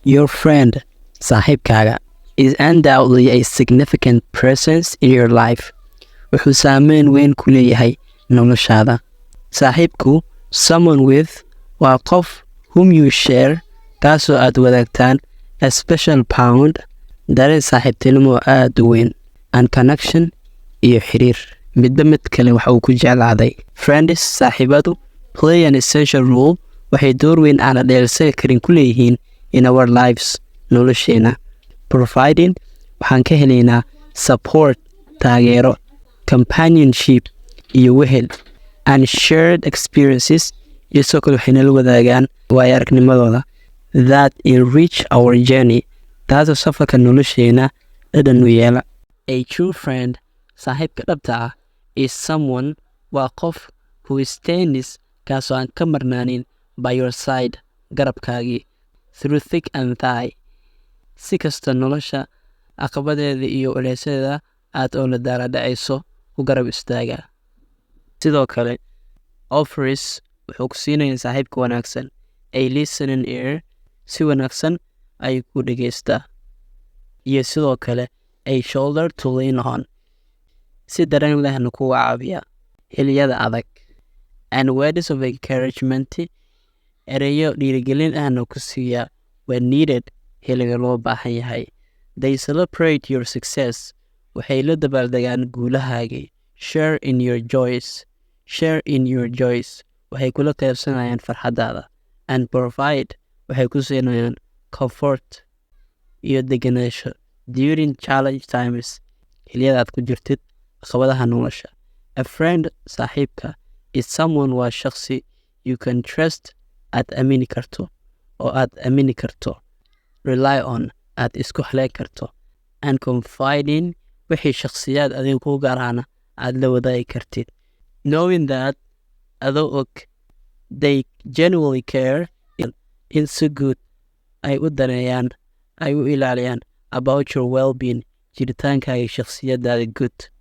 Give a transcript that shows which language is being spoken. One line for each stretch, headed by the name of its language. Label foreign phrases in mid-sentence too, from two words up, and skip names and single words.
English: Your friend, saaxiibkaaga, is undoubtedly a significant presence in your life.
Somali: Wuxuu saameyn weyn ku leeyahay noloshaada. Saaxiibku,
English: someone with,
Somali: waa qof
English: whom you share,
Somali: kaasoo aad wadaagtaan
English: a special bond,
Somali: dareen saaxiibtinimo aad u weyn,
English: and connection
Somali: iyo xiriir. Midba mid kale waxa uu ku jeclaaday.
English: Friends, saaxiibadu, play an essential role.
Somali: Waxay door weyn aan la dheelsan karin ku leeyihiin
English: in our lives,
Somali: nolosheena. Providing, waxaan ka helaynaa support, taageero, companionship iyo wehel,
English: and shared experiences,
Somali: iyo sidoo kale waxay nala wadaagaan waayo-aragnimadooda
English: that enrich our journey,
Somali: taasoo safarka nolosheena dhadhan u yeela.
English: A true friend,
Somali: saaxiibka dhabta ah,
English: is someone,
Somali: waa qof
English: who stands,
Somali: kaasoo aan ka marnaanin
English: by your side,
Somali: garabkaagii,
English: through thick and thin.
Somali: Si kasta nolosha caqabadeeda iyo culeysyada aad oo la daaladhacayso ku garab istaaga. Sidoo kale, offers wuxuu ku siinayaa saaxiibka wanaagsan
English: a listening ear,
Somali: si wanaagsan ayuu ku dhegaystaa, iyo sidoo kale
English: a shoulder to lean on,
Somali: si dareen lehna kuga caawiya xilliyada adag,
English: and words of encouragement,
Somali: ereyo dhiirigelin ahna ku siiya
English: when needed,
Somali: xilliga loo baahan yahay.
English: They celebrate your success,
Somali: waxay la dabaaldegaan guulahaagii,
English: share in your joys,
Somali: waxay kula qaybsanayaan farxadaada,
English: and provide,
Somali: waxay ku siinayaan comfort iyo degenaansho
English: during challenge times,
Somali: xilliyada aad ku jirtid caqabadaha nolosha.
English: A friend, saaxiibka, is someone,
Somali: waa shakhsi
English: you can trust,
Somali: aad aamini karto, oo aad aamini karto,
English: rely on,
Somali: aad isku haleyn karto,
English: and confiding,
Somali: wixii shakhsiyaad adiga kuu gaarana aad la wadaagi kartid.
English: Knowing that,
Somali: adoo og,
English: they genuinely care,
Somali: in si guud ay u daneeyaan, ay u ilaaliyaan
English: about your well-being,
Somali: jiritaankaaga shakhsiyadaada good.